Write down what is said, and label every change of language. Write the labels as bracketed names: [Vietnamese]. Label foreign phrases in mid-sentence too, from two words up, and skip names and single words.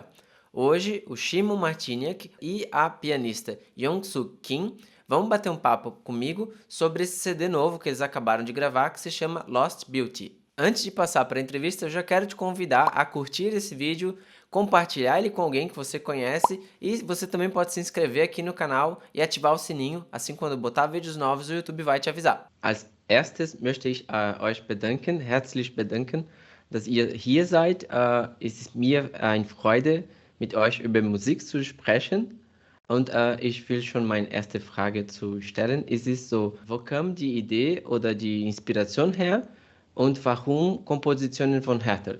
[Portuguese] Hoje, o Shimon Marciniak e a pianista Young-Soo Kim vão bater um papo comigo sobre esse CD novo que eles acabaram de gravar, que se chama Lost Beauty. Antes de passar para a entrevista, eu já quero te convidar a curtir esse vídeo, compartilhar ele com alguém que você conhece e você também pode se inscrever aqui no canal e ativar o sininho, assim quando eu botar vídeos novos o YouTube vai te avisar. [German] Als erstes möchte ich euch bedanken, herzlich bedanken, dass ihr hier seid. Es ist mir eine Freude, mit euch über Musik zu sprechen. Und ich will schon meine erste Frage zu stellen. Es ist so, wo kam die Idee oder die Inspiration her und warum Kompositionen von Hertel?